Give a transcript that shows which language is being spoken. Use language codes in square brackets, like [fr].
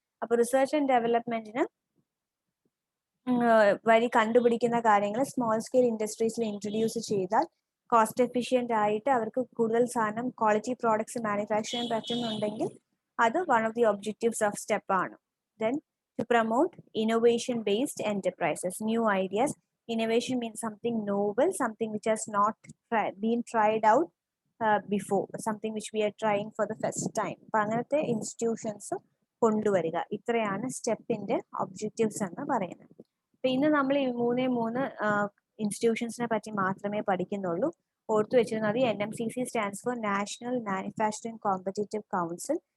[ml] അപ്പോൾ research and ഡെവലപ്മെന്റിന് വഴി കണ്ടുപിടിക്കുന്ന കാര്യങ്ങൾ സ്മോൾ സ്കെയിൽ ഇൻഡസ്ട്രീസിൽ ഇൻട്രൊഡ്യൂസ് ചെയ്താൽ കോസ്റ്റ് എഫിഷ്യന്റ് ആയിട്ട് അവർക്ക് കൂടുതൽ സാധനം, ക്വാളിറ്റി പ്രോഡക്ട്സ് മാനുഫാക്ചർ ചെയ്യാൻ പറ്റുന്നുണ്ടെങ്കിൽ അത് [en] one of the objectives of step [ml] ആണ്. [en] Then to promote innovation based enterprises, new ideas. Innovation means something novel, something which has not been tried out before, something which we are trying for the first time. [ml] അപ്പൊ അങ്ങനത്തെ institutions കൊണ്ടുവരിക. ഇത്രയാണ് സ്റ്റെപ്പിന്റെ objectives എന്ന് പറയുന്നത്. അപ്പൊ ഇന്ന് നമ്മൾ ഈ മൂന്ന് ഇൻസ്റ്റിറ്റ്യൂഷൻസിനെ പറ്റി മാത്രമേ പഠിക്കുന്നുള്ളൂ. ഓർത്തു വെച്ചിരുന്നത് [en] NMCC stands for national manufacturing competitive council.